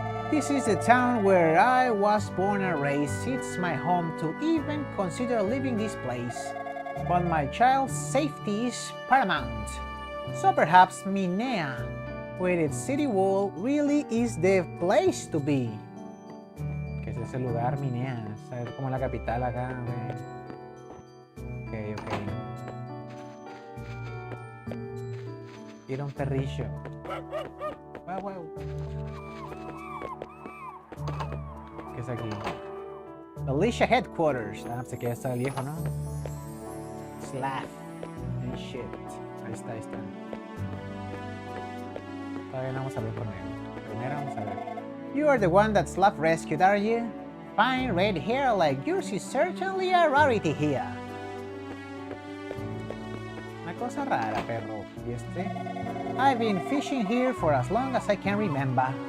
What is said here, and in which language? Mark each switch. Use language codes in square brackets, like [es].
[en] This is the town where I was born and raised. It's my home to even consider leaving this place. But my child's safety is paramount. So perhaps Minea, with its city wall, really is the place to be. [es] ¿Qué es ese lugar, Minea? Es como la capital acá, güey. Ok. Era un perrillo. Wow. ¿Qué es aquí? [en] Militia Headquarters. [es] Ah, pues aquí está el viejo, ¿no? Slav. [en] And shit. [es] Ahí está. Todavía no vamos a ver con él. Primero vamos a ver. [en] You are the one that Slav rescued, are you? Fine red hair like yours is certainly a rarity here. [es] Una cosa rara, perro. ¿Y este? [en] I've been fishing here for as long as I can remember.